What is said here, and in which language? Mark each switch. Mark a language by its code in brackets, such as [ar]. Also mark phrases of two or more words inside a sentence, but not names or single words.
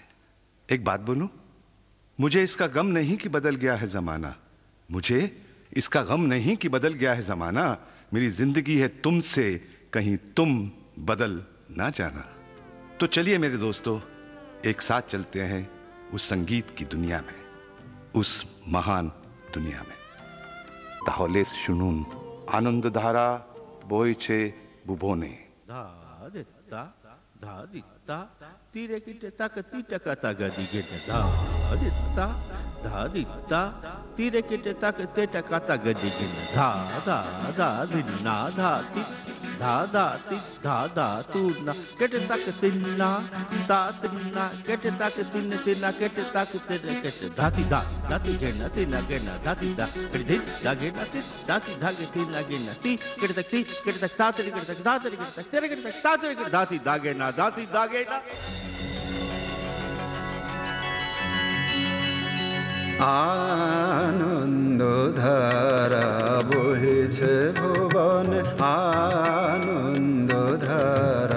[hi] एक बात बोलूं, मुझे इसका गम नहीं कि बदल गया है जमाना, मुझे इसका गम नहीं कि बदल गया है जमाना, मेरी जिंदगी है तुमसे, कहीं तुम बदल ना जाना। तो चलिए मेरे दोस्तों, एक साथ चलते हैं उस संगीत की दुनिया में, उस महान दुनिया में। [bn] তাহলে শুনুন আনন্দ ধারা বইছে ভুবনে। धा दित्ता धा दित्ता तीरे किटे तक तीटे कता गदी गेटे धा दित्ता धा दित्ता तीरे किटे तक तेटे कता गदी गेटे धा धा धा दिन्ना धा ति धा धा ति धा तू ना केटे तक तिन्ना ता तिन्ना केटे तक तिन्न तिन्ना केटे तक तेरे केटे धाती धा धाती गेना तिन्ना गेना धाती धा केटे धा गेना ति धाती धा के तिन्ना गेना ति केटे तक तातरी केटे तक तातरी केटे तक तेरे केटे तक तातरी केटे धाती धा गेना धाती धा गेना। আনন্দ ধারা বহিছে ভুবনে আনন্দ ধারা